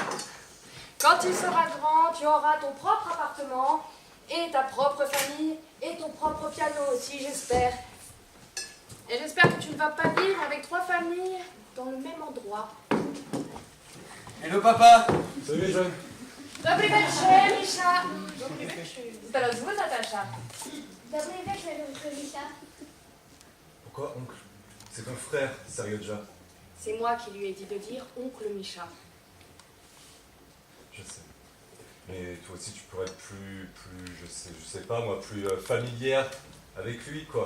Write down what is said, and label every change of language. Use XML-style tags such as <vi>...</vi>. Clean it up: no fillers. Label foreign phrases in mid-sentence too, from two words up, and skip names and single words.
<fr>Quand tu seras grand, tu auras ton propre appartement et ta propre famille et ton propre piano aussi, j'espère. Et j'espère que tu ne vas pas vivre avec 3 familles dans le même endroit. Hello papa. Salut les jeunes.</fr> <pl>Dobry wieczór, Misza. Dobry wieczór. Teraz zły, Natasza. Dobry wieczór,</pl> <fr>oncle Misha. Pourquoi oncle? C'est ton frère, sérieux déjà. C'est moi qui lui ai dit de dire oncle Misha. Je sais. Mais toi aussi tu pourrais être plus, je sais pas moi, plus familière avec lui quoi.</fr>